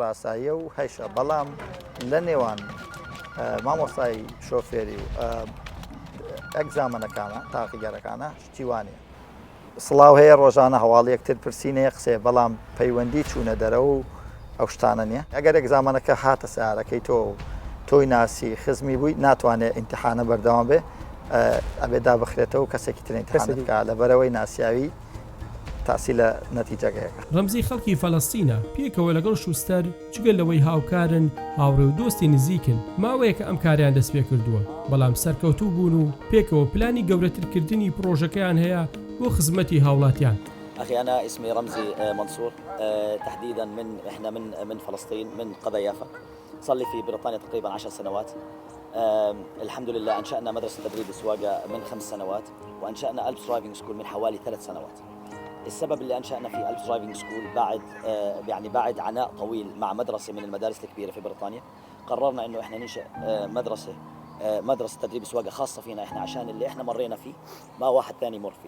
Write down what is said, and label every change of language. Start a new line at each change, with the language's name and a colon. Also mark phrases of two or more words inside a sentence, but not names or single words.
Central Kurdish: ئاساییە و هەیشە بەڵام لە نێوان مامۆسای شۆفێری و ئەگزامەنەکانە تاقیگەرەکانە شتیوانە سڵاو هەیە ڕۆژانە هەواڵی یەکتر پرسیینەیە قسێ بەڵام پەیوەندی چوونە دەرەوە و ئەو شتانە نییە ئەگەر ئەگزامەنەکە هاتە سیارەکەی تۆی ناسی خزمی بووی ناتوانێت امتحانە بەردەوام بێ ئەبێ دابخرێتەوە کەسێکی ترین امتحانەکە لەبەرەوەی ناسیاوی تاسی لە نەتیجەگەیەکە. ڕەمزی خەڵکی فەلەستینە پێکەوە لەگەڵ شوستەر جگەل لەوەی هاوکارن هاوڕێ و دۆستی نزیکن ماوەیە کە ئەم کاریان دەست پێ کردووە بەڵام سەرکەوتوو بوون و پێکەوە پلانی گەورەترکردنی پرۆژەکەیان هەیە بۆ خزمەتی هاوڵاتیان.
Arabic: أخي أنا اسمي رمزي منصور تحديدا إحنا من فلسطين من قضا يافا صار لي في بريطانيا تقريبا 10 سنوات الحمد لله أنشأنا مدرسة تدريب السواقة من 5 سنوات وأنشأنا ألبس
English: driving school
Arabic: من حوالي 3 سنوات. السبب اللي أنشأنا فيه ألبس
English: driving school
Arabic: بعد عناء طويل مع مدرسة من المدارس الكبيرة في بريطانيا قررنا إنه إحنا ننشأ مدرسة تدريب السواقة خاصة فينا إحنا عشان اللي إحنا مرينا فيه ما واحد ثاني يمر فيه.